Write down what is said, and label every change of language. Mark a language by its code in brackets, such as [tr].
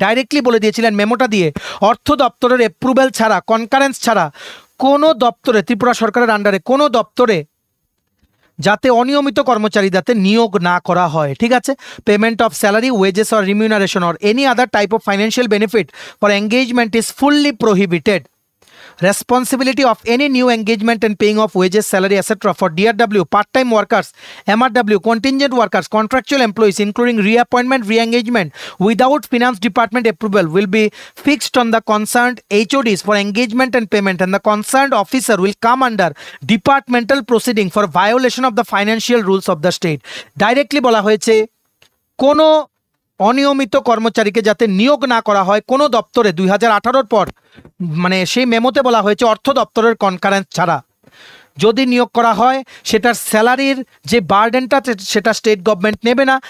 [bn] Directly বলে দিয়েছিলেন মেমোটা দিয়ে, অর্থ দপ্তরের অ্যাপ্রুভেল ছাড়া, কনকারেন্স ছাড়া কোনো দপ্তরে, ত্রিপুরা সরকারের আন্ডারে কোনো দপ্তরে যাতে অনিয়মিত কর্মচারী যাতে নিয়োগ না করা হয়, ঠিক আছে। [en] Payment of salary, wages or remuneration or any other type of financial benefit for engagement is fully prohibited. Responsibility of any new engagement and paying of wages, salary, etc. for DRW, part-time workers, MRW, contingent workers, contractual employees, including reappointment, re-engagement, without finance department approval, will be fixed on the concerned HODs for engagement and payment, and the concerned officer will come under departmental proceeding for violation of the financial rules of the state. [bn] Directly বলা হয়েছে কোনো অনিয়মিত কর্মচারীকে যাতে নিয়োগ না করা হয় কোনো দপ্তরে 2018 পর, মানে সেই মেমোতে বলা হয়েছে অর্থ দপ্তরের কনকারেন্স ছাড়া যদি নিয়োগ করা হয় সেটার স্যালারির যে বার্ডেনটা সেটা স্টেট গভর্নমেন্ট নেবে না।